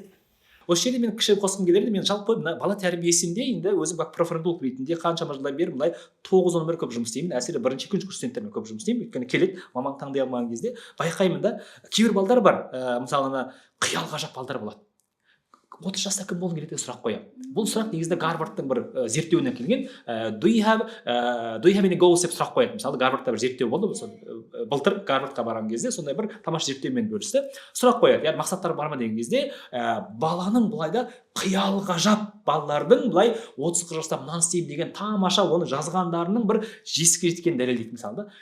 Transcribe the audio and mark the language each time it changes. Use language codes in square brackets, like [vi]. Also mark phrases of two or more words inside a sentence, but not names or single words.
[kk] Осы жерде мен кіші қосқым келеді, мен жалпы бала тәрбиесінде енді өзім как профордолог ретінде қаншама жылдан бері мындай 9-10 көп жұмыс істеймін. Әсіресе бірінші екінші курс студенттермен көп жұмыс істеймін. Өйткені келеді, маман таңдай алмаған кезде байқаймын да, кейбір балдар бар, мысалы ана қиял ғажап балдар болады. 30 жаста кім болғың келеді деп сұрақ қоямын. Бұл сұрақ негізінде Гарвардтың бір зерттеуінен келген. [en] Do you have any goals [kk] деп сұрақ қояды. Мысалы Гарвардта бір зерттеу болды, былтыр Гарвардқа барған кезде сондай бір тамаша зерттеумен бөлісті. Сұрақ қояды, яғни мақсаттары бар ма деген кезде, баланың былайда қиял ғажап балалардың былай 30 жаста мынаны істеймін деген тамаша оны жазғандарының бір жетістікке жеткенін дәлелдейді мысалы да.